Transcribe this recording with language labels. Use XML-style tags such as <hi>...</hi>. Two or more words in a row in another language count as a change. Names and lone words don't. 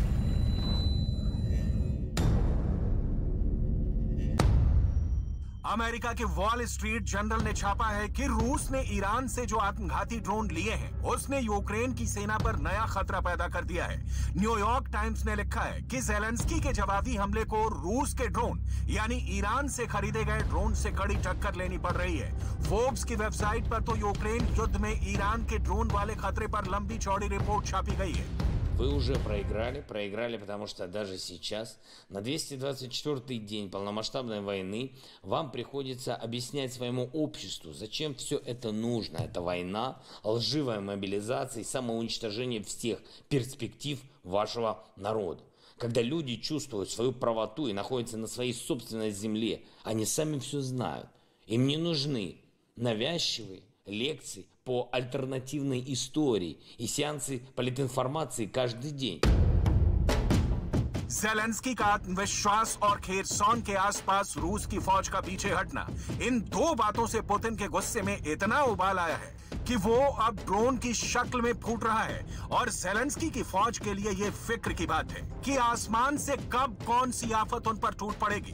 <hi>अमेरिका के वॉल स्ट्रीट जर्नल ने छापा है कि रूस ने ईरान से जो आत्मघाती ड्रोन लिए हैं उसने यूक्रेन की सेना पर नया खतरा पैदा कर दिया है। न्यूयॉर्क टाइम्स ने लिखा है कि जेलेंस्की के जवाबी हमले को रूस के ड्रोन यानी ईरान से खरीदे गए ड्रोन से कड़ी टक्कर लेनी पड़ रही है। फोर्ब्स की वेबसाइट पर तो यूक्रेन युद्ध में ईरान के ड्रोन वाले खतरे पर लंबी चौड़ी रिपोर्ट छापी गई है।</hi> <ru>Вы уже проиграли, потому что даже сейчас, на 224-й день полномасштабной войны, вам приходится объяснять своему обществу, зачем все это нужно. Это война, лживая мобилизация и самоуничтожение всех перспектив вашего народа. Когда люди чувствуют свою правоту и находятся на своей собственной земле, они сами все знают. Им не нужны навязчивые лекции по альтернативной истории и сеансы политинформации каждый день.</ru> <hi>ज़ेलेंस्की का आत्मविश्वास और खेरसौन के आसपास रूस की फौज का पीछे हटना, इन दो बातों से पुतिन के गुस्से में इतना उबाल आया है कि वो अब ड्रोन की शक्ल में फूट रहा है। और ज़ेलेंस्की की फौज के लिए ये फिक्र की बात है कि आसमान से कब कौन सी आफत उन पर टूट पड़ेगी।</hi>